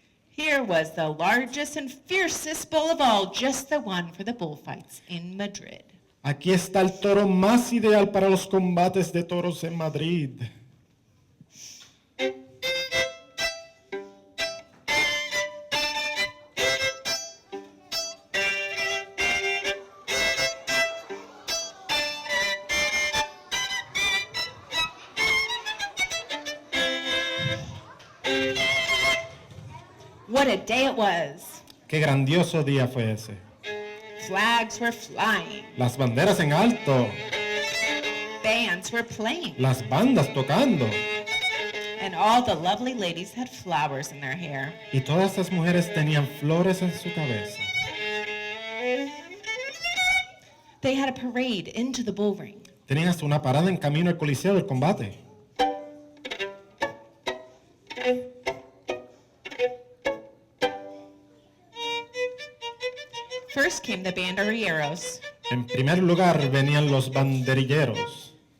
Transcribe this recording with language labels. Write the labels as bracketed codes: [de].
[en] Here was the largest and fiercest bull of all, just the one for the bullfights in Madrid. [es] Aquí está el toro más ideal para los combates de toros en Madrid. [en] What a day it was. [es] Qué grandioso día fue ese. [en] Flags were flying. [es] Las banderas en alto, [en] Bands were playing. [es] las bandas tocando. [en] And all the lovely ladies had flowers in their hair. [es] Y todas las mujeres tenían flores en su cabeza. [en] They had a parade into the bull ring. [es] Tenían hasta una parada en camino al coliseo del combate. [en] First came the banderilleros. [es] En primer lugar venían los banderilleros.